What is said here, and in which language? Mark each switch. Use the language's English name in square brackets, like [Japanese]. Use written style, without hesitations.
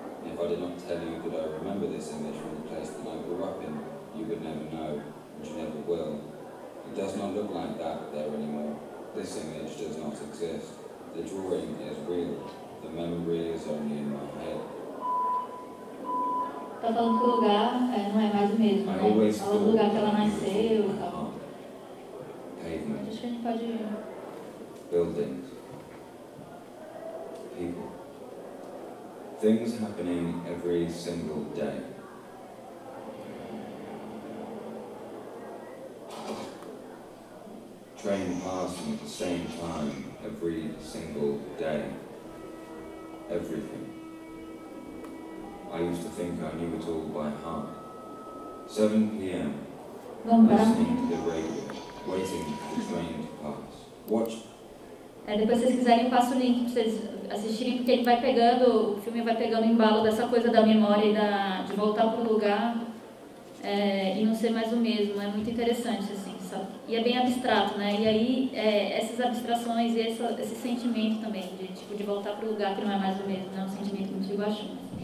[English] And if I did not tell you that I remember this image from the place that I grew up in, you would never know, and you never will. It does not look like that there anymore. This image does not exist. The drawing is real. The memory is only in my head. [Portuguese] Tá falando que o lugar não é mais o mesmo, né? Fala do lugar que ela nasceu e tal. [English] Pavement. [Portuguese] Acho que a gente pode... [English] Buildings. People. Things happening every single day. Train passing at the same time every single day. Everything. I used to think I knew it all by heart. 7 p.m. Listening to the radio, waiting for the train to pass. Watch. [Portuguese] Depois, se vocês quiserem, eu passo o link para vocês assistirem, porque ele vai pegando, o filme vai pegando o embalo dessa coisa da memória e de voltar para o lugar e não ser mais o mesmo. É muito interessante, assim, sabe? E é bem abstrato, né? E aí, essas abstrações e esse sentimento também, de voltar para o lugar que não é mais o mesmo, né? Um sentimento muito de Guaxum.